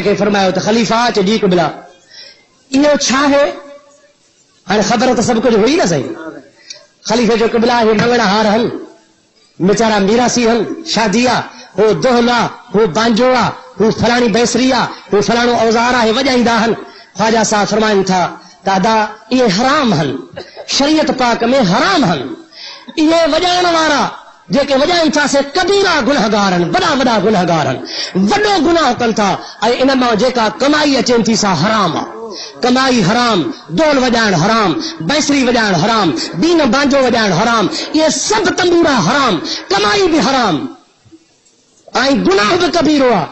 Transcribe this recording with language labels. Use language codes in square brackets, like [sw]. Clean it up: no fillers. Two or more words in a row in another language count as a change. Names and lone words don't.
[sd] کے فرمایا تو خلیفہ چ ڈی قبلہ یہ چھا ہے ہن خبر تو سب کچھ ہوئی نا صحیح خلیفے جو قبلہ ہے منگڑا ہار ہن بیچارہ میراثی ہن شادیا ہو دوہلا ہو بانجوڑا ہو فلانی بیسریا ہو فلانو اوزارا ہے وجائیدا ہن خواجہ صاحب فرمائن تھا دادا یہ حرام ہن شریعت پاک میں حرام ہن یہ وجائن وارا जेके वॼाइनि था से कबीरा गुनहगारनि, वॾा वॾा गुनहगारनि, वॾो गुनाह कनि था। ऐं इन मां जेका कमाई अचनि थी सा हराम आहे। कमाई हराम, डोल वॼाइण हराम, बैंसरी वॼाइण हराम, बीन बांजो वॼाइण हराम, इहे सभु तंबूरा हराम, कमाई बि हराम ऐं गुनाह बि कबीरो आहे।